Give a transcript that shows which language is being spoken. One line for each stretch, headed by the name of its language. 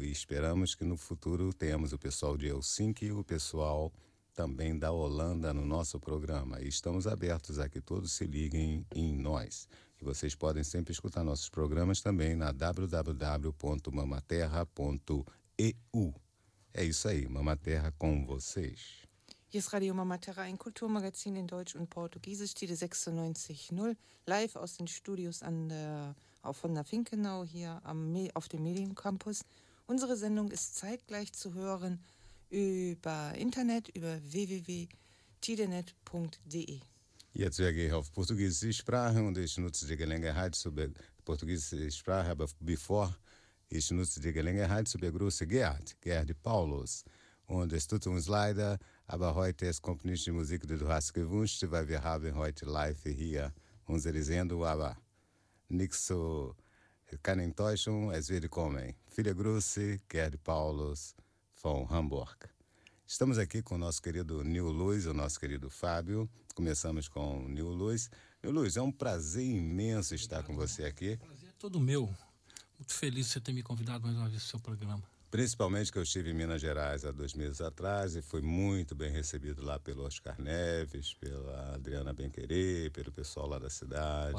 Portuguese: E esperamos que no futuro tenhamos o pessoal de Helsinki e o pessoal também da Holanda no nosso programa. E estamos abertos a que todos se liguem em nós. E vocês podem sempre escutar nossos programas também na www.mamaterra.eu. É isso aí, Mama Terra com vocês.
German: Hier ist Radio Mama Terra, ein Kulturmagazin in Deutsch und Portugiesisch, Tide 96.0, live aus den Studios an der, auch von der Finkenau hier am, auf dem Mediencampus. Unsere Sendung ist zeitgleich zu hören über Internet, über www.tidenet.de. Jetzt wir gehen auf Portugiesische Sprache und ich nutze die Gelegenheit zu Portugiesische Sprache, aber bevor ich nutze die Gelegenheit zu begrüßen Gerd, Gerd Paulus. Und es tut uns leid, aber heute ist Komponist die Musik, die du hast gewünscht, weil wir haben heute live hier unsere Sendung, aber nichts so, keine Enttäuschung, es wird kommen. Viele Grüße, Gerd Paulus von Hamburg.
Portuguese: Estamos aqui com o nosso querido Nil Luz, o nosso querido Fábio. Começamos com o Nil Luz. Nil Luz, é um prazer imenso estar Obrigado, com você aqui. Prazer é todo meu. Muito feliz de você ter me convidado mais uma vez para o seu programa. Principalmente que eu estive em Minas Gerais há 2 meses atrás e fui muito bem recebido lá pelo Oscar Neves, pela Adriana Benquerê, pelo pessoal lá da cidade.